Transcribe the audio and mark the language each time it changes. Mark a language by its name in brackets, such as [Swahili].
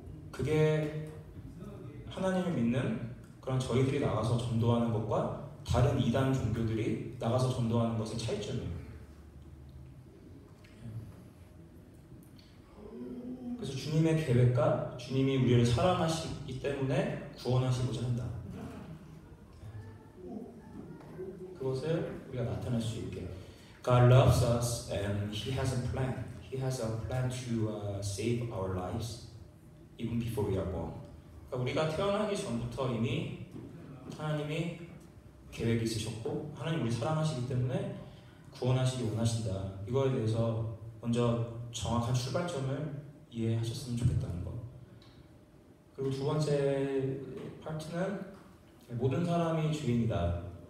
[Korean] 그게 하나님을 믿는 그런 저희들이 나가서 전도하는 것과 다른 이단 종교들이 나가서 전도하는 것의 차이점이에요. 그래서 주님의 계획과 주님이 우리를 사랑하시기 때문에 구원하시고자 한다. 그것을 우리가 나타낼 수 있게. [English] God loves us and He has a plan. He has a plan to save our lives even before we are born. [Korean] 그러니까 우리가 태어나기 전부터 이미 하나님이 계획이 있으셨고 하나님 우리 사랑하시기 때문에 구원하시기 원하신다. 이거에 대해서 먼저 정확한 출발점을 이해하셨으면 좋겠다는 것. 그리고 두 번째 파트는 모든 사람이 죄인이다.